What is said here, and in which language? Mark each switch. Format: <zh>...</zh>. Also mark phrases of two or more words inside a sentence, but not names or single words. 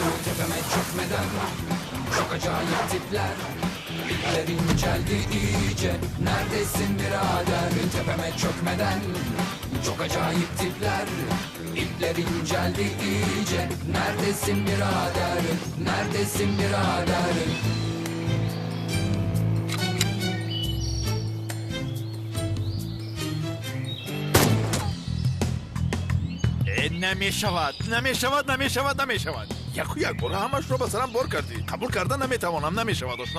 <tr>Tepeme çökmeden. Çok acayip tipler. İpler inceldi iyice. Neredesin birader? Tepeme çökmeden. Çok acayip tipler. İpler inceldi iyice. Neredesin birader? Neredesin birader?</tr> <fa>نمیشود. یک بار همش رو به سرم بار کردی. قبول کردن نمیتوانم. نمیشود آشنا.</fa>